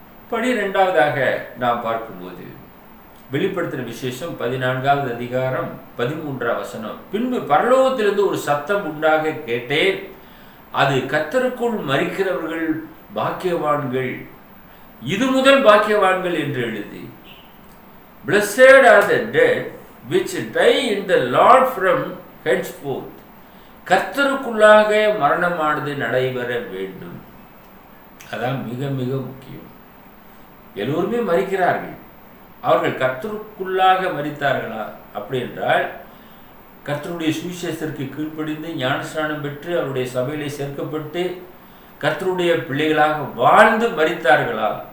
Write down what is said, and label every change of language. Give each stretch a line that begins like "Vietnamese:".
Tamil: 12வதாக நாம் பார்க்கும்போது வெளிப்படுத்தின விசேஷம் 14வது அதிகாரம் 13வது வசனம். பின்பு பரலோகத்திலிருந்து ஒரு சத்தம் உண்டாக கேட்டேன், அது கர்த்தருக்குள் மரிக்கிறவர்கள் பாக்கியவான்கள், இது முதல் பாக்கியவான்கள் என்று எழுதி,
English: Blessed are the dead which die in the Lord from henceforth.
Tamil: கர்த்தருக்குள்ளாக மரணமானது நடைபெற வேண்டும். அதான் மிக மிக முக்கியம். எல்லோருமே மரிக்கிறார்கள். அவர்கள் கர்த்தருக்குள்ளாக மரித்தார்களா? அப்படி என்றால் கர்த்தருடைய சுவிசேஷத்திற்கு கீழ்ப்படிந்து ஞானஸ்நானம் பெற்று அவருடைய சபையிலே சேர்க்கப்பட்டு கர்த்தருடைய பிள்ளைகளாக வாழ்ந்து மரித்தார்களா?